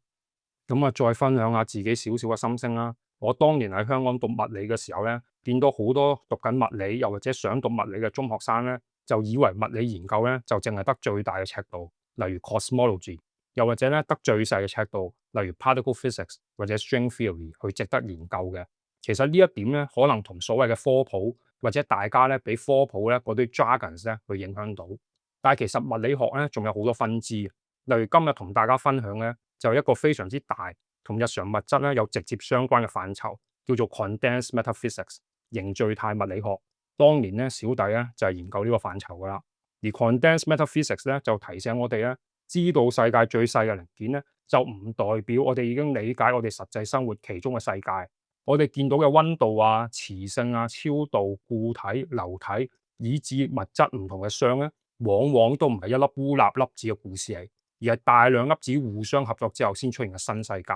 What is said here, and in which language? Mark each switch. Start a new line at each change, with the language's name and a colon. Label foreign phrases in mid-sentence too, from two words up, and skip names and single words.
Cantonese: 咁啊，再分享下自己少少嘅心聲啦。我當年喺香港讀物理嘅時候咧，見到好多讀緊物理又或者想讀物理嘅中學生咧，就以為物理研究咧就淨係得最大嘅尺度，例如 cosmology，又或者咧得最細嘅尺度，例如
English: particle physics
Cantonese: 或者
English: string theory
Cantonese: 去值得研究嘅。其實呢一點咧，可能同所謂嘅科普或者大家咧俾科普咧嗰啲 jargons 咧去影響到。但係其實物理學咧仲有好多分支，例如今日同大家分享咧，就一個非常之大同日常物質咧有直接相關嘅範疇，叫做
English: condensed matter physics
Cantonese: 凝聚態物理學。當年咧小弟咧就係研究呢個範疇噶啦。而
English: condensed matter physics
Cantonese: 咧就提醒我哋咧，知道世界最細嘅零件咧，就唔代表我哋已經理解我哋實際生活其中嘅世界。我哋見到嘅溫度啊、磁性啊、超導、固體、流體，以至物質唔同嘅相咧，往往都唔係一粒烏納粒子嘅故事嚟，而係大量粒子互相合作之後先出現嘅新世界。